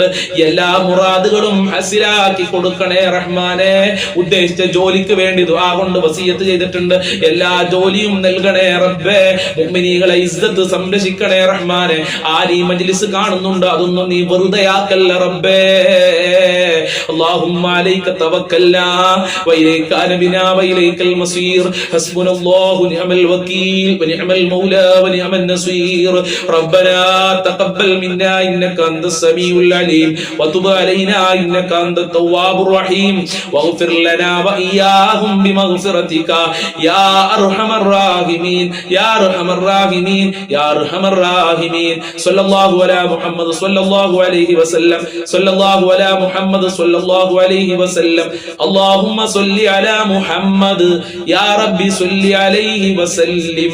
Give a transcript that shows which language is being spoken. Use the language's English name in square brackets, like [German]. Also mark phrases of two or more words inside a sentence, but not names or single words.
[Malayalam] എല്ലാ മുറാദുകളും ഹസിലാക്കി കൊടുക്കണേ റഹ്മാനെ. ഉദ്ദേശിച്ച ജോലിക്ക് വേണ്ടി ദുആ കൊണ്ട് വസിയത്ത് ചെയ്തിട്ടുണ്ട്. എല്ലാ ജോലിയും നൽകണേ റബ്ബേ. മുഅ്മിനീകളെ ഇസ്സത്ത് സംരക്ഷിക്കണേ റഹ്മാനെ. ആരീ മജ്ലിസ് കാണുന്നുണ്ട്, അതൊന്നും നീ വെറുതെയാക്കല്ല റബ്ബേ. [Arabic] اللهم عليك توكلنا وإليك أنبنا وإليك المصير حسبنا الله ونعم الوكيل ونعم المولى ونعم النصير ربنا تقبل منا إنك أنت السميع العليم وتب علينا إنك أنت التواب الرحيم واغفر لنا وإياهم بمغفرتك يا أرحم الراحمين يا أرحم الراحمين يا أرحم الراحمين صلى الله على محمد صلى الله عليه وسلم صلى الله على محمد صلى الله عليه وسلم اللهم صل على محمد يا رب صل عليه وسلم.